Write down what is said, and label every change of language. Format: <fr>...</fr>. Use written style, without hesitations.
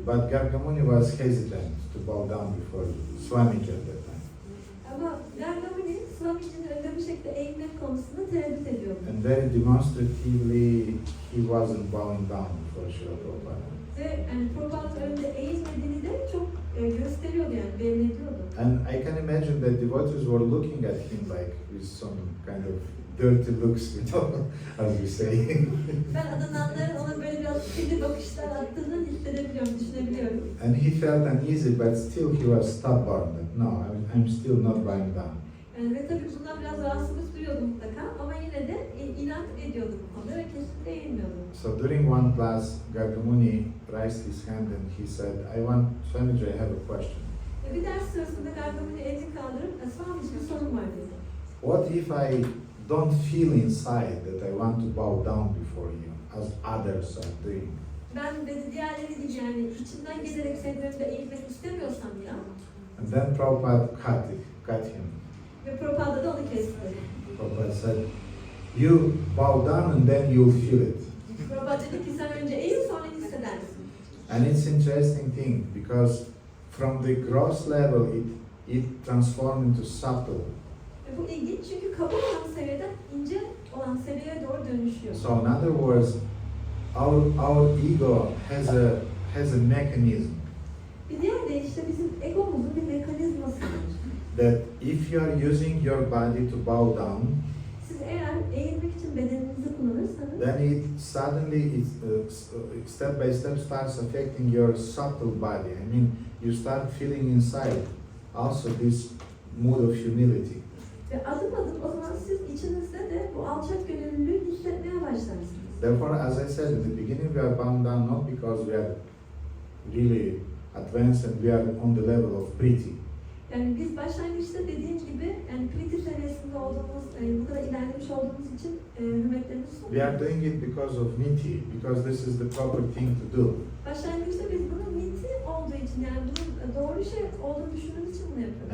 <en>But Gargamuni was hesitant to bow down before Swamiji at that time.</en> <tr>Ama Gargamuni, Swamiji'nin önünde bu şekilde eğilmek konusunda tereddüt ediyordu.</tr> <en>And very demonstratively, he wasn't bowing down before Srila Prabhupada.</en> <tr>Ve Prabhupa'nın önünde eğilmediğini de çok gösteriyordu yani, belli ediyordu.</tr> <en>And I can imagine that devotees were looking at him like with some kind of dirty looks, you know, as we say.</en> <tr>Ben adananların ona böyle biraz kirli bakışlar attığını hissedebiliyorum, düşünebiliyorum.</tr> <en>And he felt uneasy, but still he was stubborn. That, no, I'm still not bowing down.</en> <tr>Ve tabii bundan biraz rahatsızlık duyuyordu mutlaka ama yine de inat ediyordu bu konuda ve kesinlikle eğilmiyordu.</tr> <en>So during one class, Gargamuni raised his hand and he said, Swamiji, I have a question.</en> <tr>Bir ders sırasında Gargamuni elini kaldırıp, Swamiji bir sorun var dedi.</tr> <en>What if I don't feel inside that I want to bow down before you, as others are doing?</en> <tr>Ben dedi diğerleri gibi yani içimden gelerek senin önünde eğilmek istemiyorsam ya.</tr> <en>And then Prabhupada cut him.</en> <tr>Ve Prabhupada da onu kesti.</tr> <en>Prabhupada said, you bow down and then you'll feel it.</en> <tr>Prabhupada dedi ki sen önce eğil sonra hissedersin.</tr> <en>And it's interesting thing because from the gross level it transformed into subtle.</en> <tr>Ve bu ilginç çünkü kaba olan seviyeden ince olan seviyeye doğru dönüşüyor.</tr> <en>So in other words, our ego has a mechanism</en> <tr>Bir diğer deyişle bizim egomuzun bir mekanizması var.</tr> <en>that if you are using your body to bow down,</en> <tr>Siz eğer eğilmek için bedeninizi kullanırsanız,</tr> <en>then it suddenly step by step starts affecting your subtle body. I mean, you start feeling inside also this mood of humility.</en> <tr>ve adım adım o zaman siz içinizde de bu alçak gönüllülüğü hissetmeye başlarsınız.</tr> <en>Therefore, as I said in the beginning, we are bound down not because we are really advanced and we are on the level of Priti.</en> <tr>Yani biz başlangıçta dediğim gibi yani Priti seviyesinde olduğumuz, bu olduğumuz için hürmetlerimizi</tr> <en>We are</en> <tr>sunuyoruz.</tr> <en>doing it because of niti, because this is the proper thing to do.</en> <tr>Başlangıçta biz bunu niti olduğu için, yani bunun doğru şey olduğunu düşündüğümüz için bunu yapıyoruz.</tr>